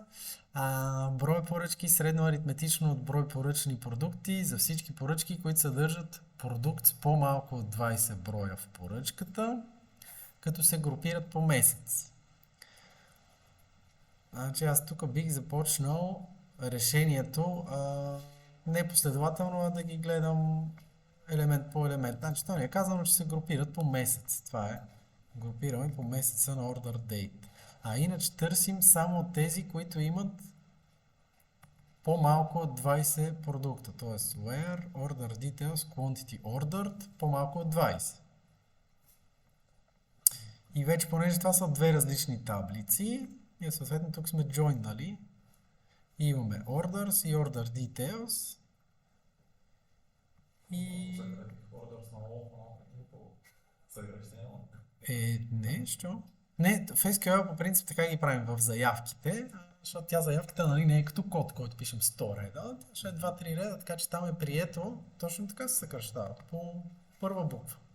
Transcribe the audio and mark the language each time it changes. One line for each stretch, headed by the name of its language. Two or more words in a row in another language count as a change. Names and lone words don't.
Bulgarian: Брой поръчки средно аритметично от брой поръчани продукти за всички поръчки, които съдържат продукт с по-малко от 20 броя в поръчката, като се групират по месец. Значи аз тук бих започнал решението не последователно, а да ги гледам елемент по елемент. Значи то ни е казано, че се групират по месец. Това е. Групираме по месеца на
English: order date.
Bulgarian: Иначе търсим само тези, които имат по-малко от 20 продукта. Т.е.
English: where order details quantity ordered
Bulgarian: по-малко от
English: 20.
Bulgarian: И вече, понеже това са две различни таблици, и съответно тук сме joinали. И имаме orders и
English: order details.
Bulgarian: И... не, що? Не, в SQL по принцип така ги правим в заявките, защото тя заявката не е като код, който пишем 100 реда, ще е 2-3 реда, така че там е прието, точно така се съкръщава, по първа буква.